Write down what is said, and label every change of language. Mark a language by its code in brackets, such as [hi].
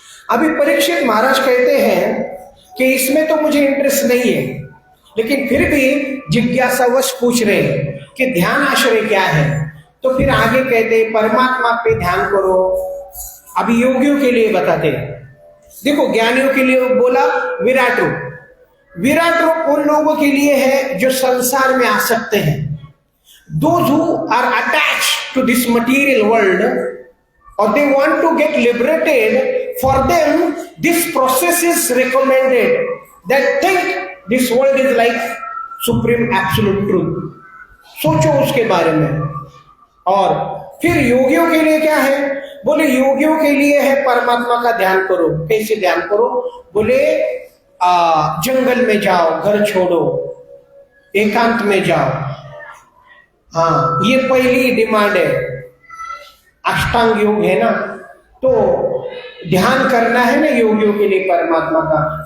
[hi] अभी परीक्षित महाराज कहते हैं कि इसमें तो मुझे इंटरेस्ट नहीं है, लेकिन फिर भी जिज्ञासावश पूछ रहे हैं कि ध्यान आश्रय क्या है। तो फिर आगे कहते हैं परमात्मा पे ध्यान करो। अभी योगियों के लिए बताते हैं। देखो, ज्ञानियों के लिए बोला विराट रूप। विराट रूप उन लोगों के लिए है जो संसार में आ सकते हैं। [en] Those who are attached to this material world or they want to get liberated, for them this process is recommended. That think this world is like supreme absolute truth. [hi] सोचो उसके बारे में। और फिर योगियों के लिए क्या है, बोले योगियों के लिए है परमात्मा का ध्यान करो। कैसे ध्यान करो, बोले जंगल में जाओ, घर छोड़ो, एकांत में जाओ। हाँ, ये पहली डिमांड है। अष्टांग योग है ना, तो ध्यान करना है ना योगियों के लिए परमात्मा का।